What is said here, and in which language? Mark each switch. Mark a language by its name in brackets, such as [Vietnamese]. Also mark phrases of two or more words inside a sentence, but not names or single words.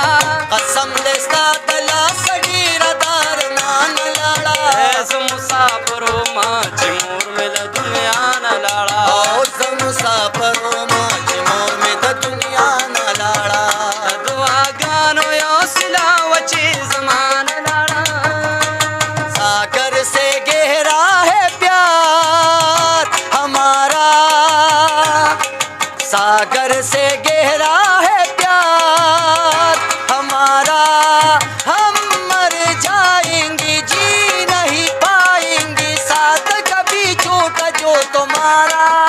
[Pashto] قسم دې ستا د لاسه ډېره د ارمان لاړه زه مسافر ومه چې مور مې له دنیا نه لاړه او زه مسافر ومه چې مور مې د دنیا نه لاړه د دعاګانو یو سیله وه چې زما نه لاړه [Hindi] सागर से गहरा है प्यार हमारा सागर से गहरा है प्यार हमारा हम मर जाएंगे जी नहीं पाएंगे साथ कभी छूटा जो तुम्हारा